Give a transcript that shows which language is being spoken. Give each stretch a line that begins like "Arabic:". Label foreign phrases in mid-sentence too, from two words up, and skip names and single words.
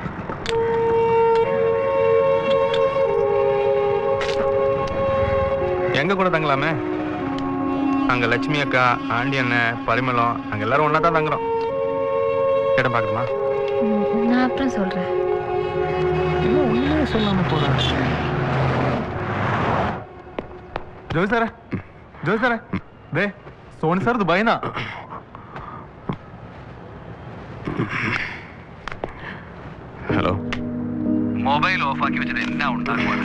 Tamil: எங்க கூட தங்கலாமே. அங்க லட்சுமி அக்கா, ஆண்டி அண்ணன், பரிமளம் அங்க எல்லாரும் ஒன்னா தான் தங்குறோம். இடம் பாக்கணுமா? நான் அப்புறம் சொல்றேன். இன்னும் ஒண்ணே சொல்லாம போறேன்.
Malayalam: ജോയ് സാറേ ദേ സോണി സാർ ദുബായിന്നാ. ഹലോ. മൊബൈൽ ഓഫ് ആക്കി വെച്ചിട്ട് എന്നാ ഉണ്ടാക്കുവാണ്?